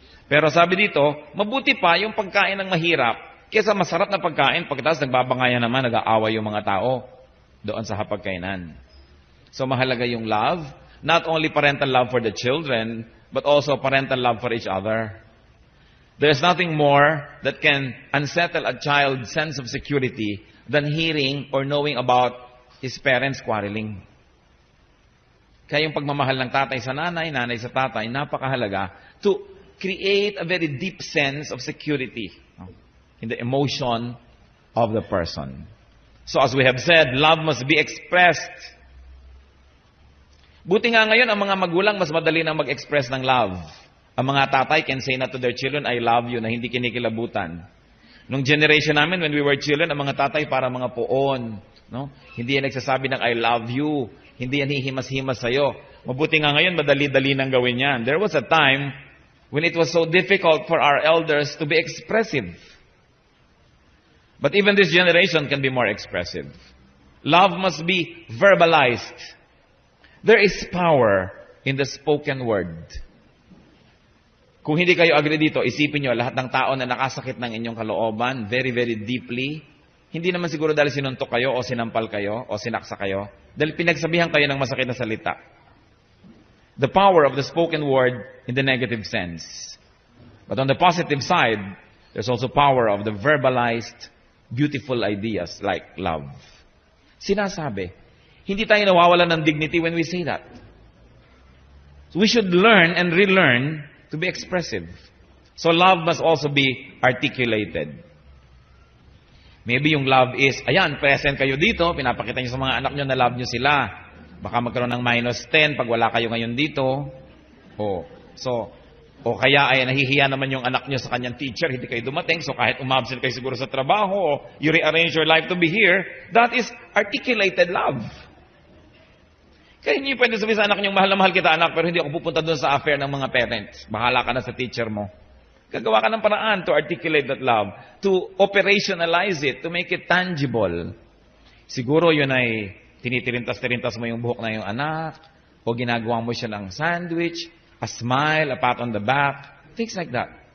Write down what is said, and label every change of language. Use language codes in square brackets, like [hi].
[tl] Pero sabi dito, mabuti pa yung pagkain ng mahirap, kaysa masarap na pagkain, pagkatapos nagbabangayan naman, nag-aaway yung mga tao doon sa hapagkainan. So mahalaga yung love, [en] not only parental love for the children, but also parental love for each other. There's nothing more that can unsettle a child's sense of security than hearing or knowing about his parents quarreling. [tl] Kaya yung pagmamahal ng tatay sa nanay, nanay sa tatay, napakahalaga [en] to create a very deep sense of security in the emotion of the person. So as we have said, love must be expressed. [tl] Buti nga ngayon, ang mga magulang mas madali na mag-express ng love. Ang mga tatay [en] can say [tl] na [en] to their children, I love you, [tl] na hindi kinikilabutan. Nung generation namin, [en] when we were children, [tl] ang mga tatay para mga poon. No? Hindi yan nagsasabi ng I love you. Hindi yan hihimas-himas sa'yo. Mabuti nga ngayon, madali-dali nang gawin yan. [en] There was a time when it was so difficult for our elders to be expressive. But even this generation can be more expressive. Love must be verbalized. There is power in the spoken word. [tl] Kung hindi kayo agree dito, isipin nyo, lahat ng tao na nakasakit ng inyong kalooban, [en] very, very deeply, [tl] hindi naman siguro dahil sinuntok kayo, o sinampal kayo, o sinaksa kayo, dahil pinagsabihan kayo ng masakit na salita. [en] The power of the spoken word in the negative sense. But on the positive side, there's also power of the verbalized, beautiful ideas like love. Sinasabi. [tl] Hindi tayo nawawala ng dignity [en] when we say that. So we should learn and relearn to be expressive. So love must also be articulated. [tl] Maybe yung love is, ayan, present kayo dito, pinapakita nyo sa mga anak nyo na love nyo sila. Baka magkaroon ng -10 pag wala kayo ngayon dito. So, O kaya ay nahihiya naman yung anak nyo sa kanyang teacher, hindi kayo dumating, so kahit umabsent kayo siguro sa trabaho, o [en] you rearrange your life to be here, that is articulated love. [tl] Kaya hindi pwede sabihin sa anak nyo, mahal na mahal kita anak, pero hindi ako pupunta doon sa affair ng mga parents. Bahala ka na sa teacher mo. Gagawa ka ng paraan [en] to articulate that love, to operationalize it, to make it tangible. [tl] Siguro yun ay tinitirintas-tirintas mo yung buhok na yung anak, o ginagawa mo siya ng sandwich, [en] a smile, a pat on the back, things like that.